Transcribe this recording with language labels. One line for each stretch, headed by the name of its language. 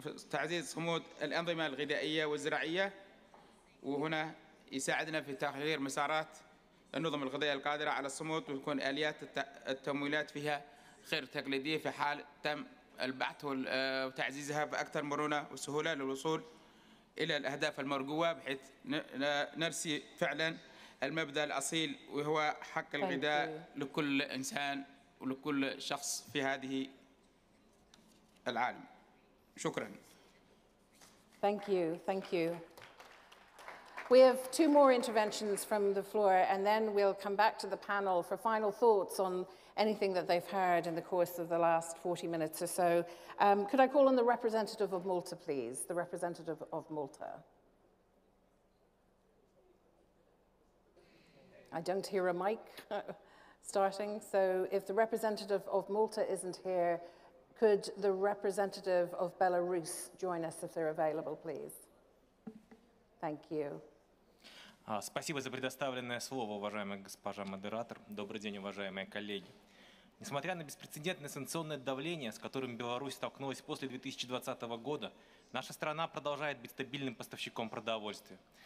Arabic: تعزيز صمود الأنظمة الغذائية والزراعية، وهنا يساعدنا في تغيير مسارات النظم الغذائية القادرة على الصمود، وتكون آليات التمويلات فيها غير تقليدية في حال تم البحث وتعزيزها بأكثر مرونة وسهولة للوصول إلى الأهداف المرجوة، بحيث نرسي فعلا المبدأ الأصيل وهو حق الغذاء لكل إنسان ولكل شخص في هذه العالم. شكرا.
English: Thank you. We have 2 more interventions from the floor, and then we'll come back to the panel for final thoughts on anything that they've heard in the course of the last 40 minutes or so. Could I call on the representative of Malta, please? The representative of Malta. I don't hear a mic starting, so if the representative of Malta isn't here, could the representative of Belarus join us if they're available, please? Thank you.
Russian: Спасибо за предоставленное слово, уважаемая госпожа модератор. Добрый день, уважаемые коллеги. Несмотря на беспрецедентное санкционное давление, с которым Беларусь столкнулась после 2020 года, наша страна продолжает быть стабильным поставщиком продовольствия.